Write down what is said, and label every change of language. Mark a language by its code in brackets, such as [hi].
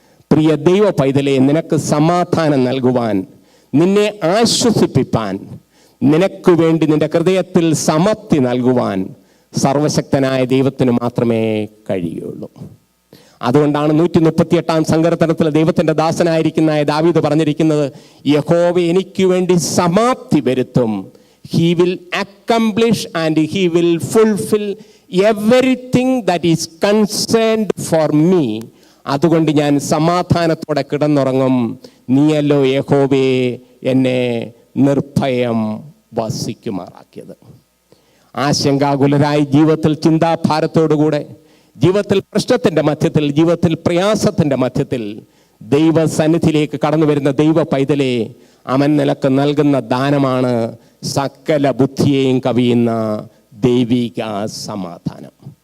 [ml] പ്രിയ ദൈവ പൈതലേ, നിനക്ക് സമാധാനം നൽകുവാൻ, നിന്നെ ആശ്വസിപ്പിപ്പാൻ, നിനക്ക് വേണ്ടി നിന്റെ ഹൃദയത്തിൽ സമൃദ്ധി നൽകുവാൻ സർവശക്തനായ ദൈവത്തിന് മാത്രമേ കഴിയുള്ളൂ. അതുകൊണ്ടാണ് 138 സങ്കീർത്തനത്തിൽ ദൈവത്തിൻ്റെ ദാസനായിരിക്കുന്ന ദാവീദ് പറഞ്ഞിരിക്കുന്നത്, യഹോവ എനിക്ക് വേണ്ടി സമാപ്തി വരുത്തും. [en] He will accomplish and he will fulfill everything that is concerned for me. [ml] അതുകൊണ്ട് ഞാൻ സമാധാനത്തോടെ കിടന്നുറങ്ങും. നീയല്ലോ യഹോവേ എന്നെ നിർഭയം വസിക്കുമാറാക്കിയത്. ആശങ്കാകുലരായി ജീവിതത്തിൽ ചിന്താഭാരത്തോടുകൂടെ, ജീവിതത്തിൽ പ്രശ്നത്തിൻ്റെ മധ്യത്തിൽ, ജീവിതത്തിൽ പ്രയാസത്തിൻ്റെ മധ്യത്തിൽ ദൈവസന്നിധിയിലേക്ക് കടന്നു വരുന്ന ദൈവ പൈതലേ, അവൻ നിനക്ക് നൽകുന്ന ദാനമാണ് സകല ബുദ്ധിയെയും കവിയുന്ന ദൈവിക സമാധാനം.